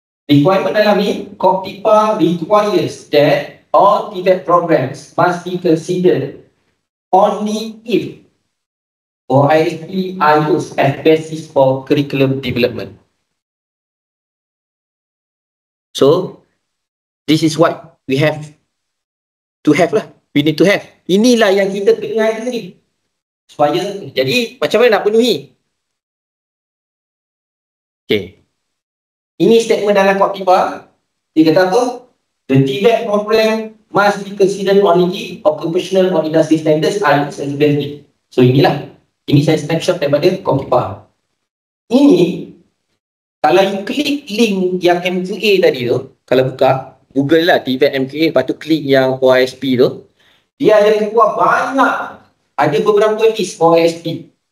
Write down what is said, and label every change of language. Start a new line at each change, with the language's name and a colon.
English: Requirement
Malay: dalam ni,
English: Koptipa requires that all TVET programs must be considered only if OISP are used as basis for curriculum development. So, this is what we have to have lah. We need to have.
Malay: Inilah yang kita kena ada ni. Supaya, jadi macam mana nak penuhi? Okay. Ini statement dalam Koptipa. Dia kata apa?
English: The TVET program must be considered only occupational or industry standards are used as basis.
Malay: So inilah. Ini saya snapshot daripada Koptipa. Ini, kalau you klik link yang MQA tadi tu, kalau buka, Google lah TVET MQA, lepas tu klik yang OISP tu, dia ada keluar banyak. Ada beberapa list OISP.